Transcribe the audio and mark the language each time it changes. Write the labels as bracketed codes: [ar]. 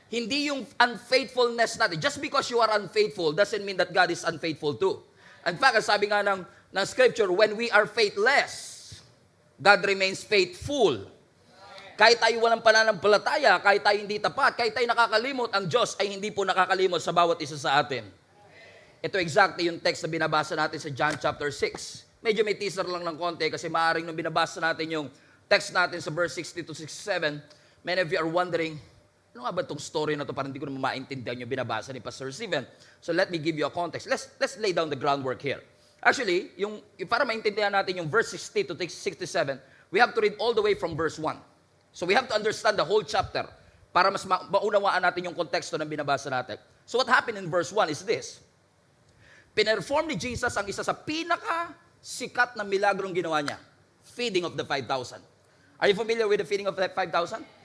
[tl] Hindi yung unfaithfulness natin. [en] Just because you are unfaithful doesn't mean that God is unfaithful too. In fact, [tl] sabi nga ng [en] ng scripture, when we are faithless, God remains faithful. [tl] Kahit tayo walang pananampalataya, kahit tayo hindi tapat, kahit tayo nakakalimot, ang Diyos ay hindi po nakakalimot sa bawat isa sa atin. Ito exactly yung text na binabasa natin sa John chapter 6. Medyo may teaser lang ng konti kasi maaaring nung binabasa natin yung text natin sa verse 60 to 67, [en] many of you are wondering, [tl] ano nga ba itong story na to? Parang hindi ko naman maintindihan yung binabasa ni Pastor Steven. [en] So let me give you a context. Let's lay down the groundwork here. Actually, [tl] para maintindihan natin yung [en] verse 60 to 67, we have to read all the way from verse 1. So we have to understand the whole chapter [tl] para mas maunawaan natin yung konteksto ng binabasa natin. [en] So what happened in verse 1 is this. [tl] Pinerform ni Jesus ang isa sa pinaka-sikat na milagrong ginawa niya. [en] Feeding of the 5,000. Are you familiar with the feeding of the 5,000?